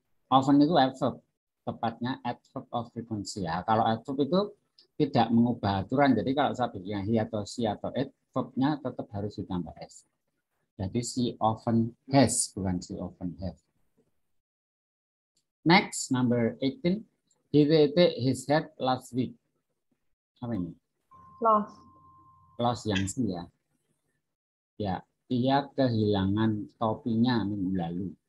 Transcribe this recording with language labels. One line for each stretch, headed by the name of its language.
Indonesian: Often itu adverb, tepatnya adverb of frequency. Ya, kalau adverb itu tidak mengubah aturan. Jadi kalau subjeknya he atau she atau it, verbnya tetap harus ditambah s. Jadi
English: she often has,
Indonesian: bukan
English: she often have. Next, number 18. He take his hat last week.
Indonesian: Apa ini? Lost yang sih ya. Ya, dia kehilangan topinya minggu lalu.